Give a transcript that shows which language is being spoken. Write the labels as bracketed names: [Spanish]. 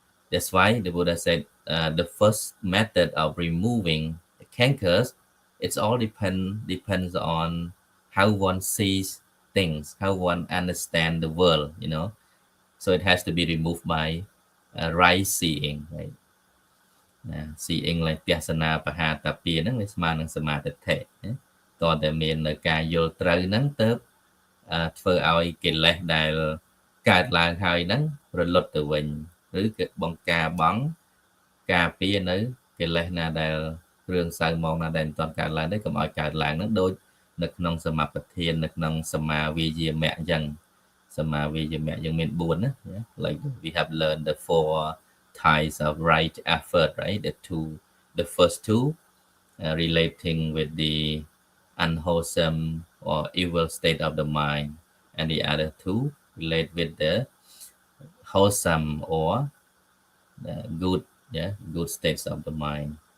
[English] That's why the Buddha said the first method of removing the cankers, it's all depends on how one sees things, how one understands the world, So it has to be removed by right seeing, right? Seeing like [Khmer] ទស្សនាបហាតាពាហ្នឹងវាស្មើនឹងសមាធិណាតើតែមាននៅការយល់ត្រូវហ្នឹងទៅ ធ្វើឲ្យកិលេសដែលកើតឡើងហើយហ្នឹងរលត់ទៅវិញឬក៏បង្ការបងការពារនៅកិលេសណាដែលរឿងសៅមកណាដែលមិនទាន់កើតឡើងទេកុំឲ្យកើតឡើងហ្នឹងដូចនៅក្នុងសមាបធាននៅក្នុងសមាវាយាមៈអញ្ចឹងសមាវាយាមៈយើងមាន4ណា [English] like we have learned the 4 types of right effort, right? The first two relating with the unwholesome or evil state of the mind, and the other two relate with the wholesome or the good states of the mind.